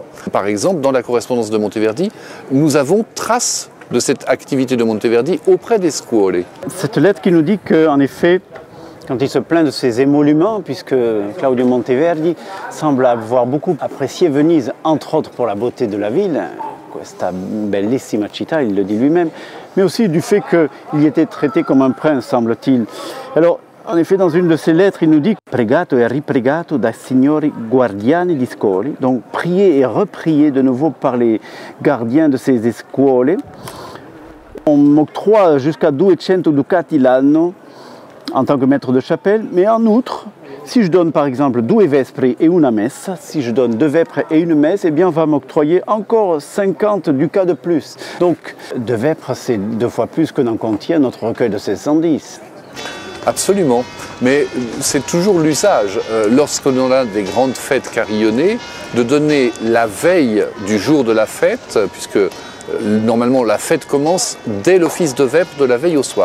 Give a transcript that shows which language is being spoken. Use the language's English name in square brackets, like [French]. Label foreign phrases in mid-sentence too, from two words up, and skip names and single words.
[French] Par exemple, dans la correspondance de Monteverdi, nous avons trace de cette activité de Monteverdi auprès des scuole. Cette lettre qui nous dit qu'en effet, quand il se plaint de ses émoluments, puisque Claudio Monteverdi semble avoir beaucoup apprécié Venise, entre autres pour la beauté de la ville, [Italian] questa bellissima città, [French] il le dit lui-même, mais aussi du fait qu'il y était traité comme un prince, semble-t-il. Alors, en effet, dans une de ses lettres, il nous dit « [Italian] Pregato e ripregato dai signori guardiani di scoli », [French] donc prié et reprié de nouveau par les gardiens de ces scuole. On m'octroie jusqu'à 200 [Italian] ducati l'anno [French] en tant que maître de chapelle, mais en outre, si je donne par exemple 2 vespri et [Italian] una messa, [French] si je donne 2 vêpres et une messe, eh bien on va m'octroyer encore 50 ducats de plus. Donc 2 vêpres, c'est 2 fois plus que n'en contient notre recueil de 1610. Absolument, mais c'est toujours l'usage, lorsqu'on a des grandes fêtes carillonnées, de donner la veille du jour de la fête, puisque normalement la fête commence dès l'office de vêpres de la veille au soir.